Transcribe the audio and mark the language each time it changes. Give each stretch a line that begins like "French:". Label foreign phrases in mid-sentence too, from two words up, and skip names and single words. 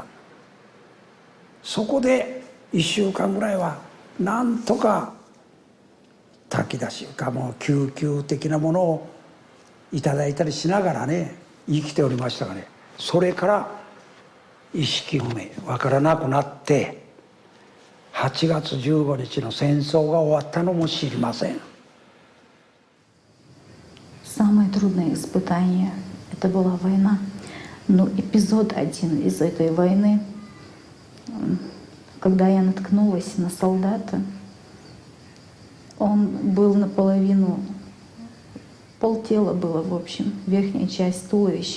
Japanese: そこで1週間ぐらいはなんとか炊き出しかもう救急的なものをいただいたりしながらね生きておりましたがね、それから意識不明わからなくなって8月15日の戦争が終わったのも知りません。
Russian: Самое трудное испытание — это была война. Но эпизод один из этой войны, когда я наткнулась на солдата, он был наполовину, полтела было, в общем, верхняя часть туловища.